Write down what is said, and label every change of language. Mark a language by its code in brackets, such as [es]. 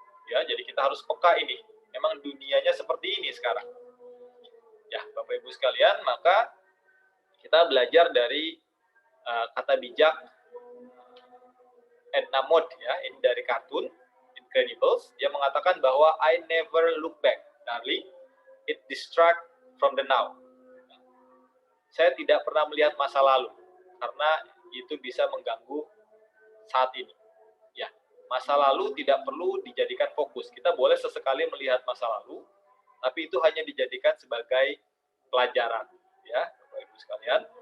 [id] Ya, jadi kita harus peka ini. Memang dunianya seperti ini sekarang. Ya, Bapak Ibu sekalian, maka kita belajar dari kata bijak Edna Mode, ya, ini dari kartun Incredibles. Dia mengatakan bahwa [en] I never look back, darling. It distract from the now. [id] Saya tidak pernah melihat masa lalu karena itu bisa mengganggu saat ini. Ya, masa lalu tidak perlu dijadikan fokus. Kita boleh sesekali melihat masa lalu, tapi itu hanya dijadikan sebagai pelajaran, ya, Bapak Ibu sekalian.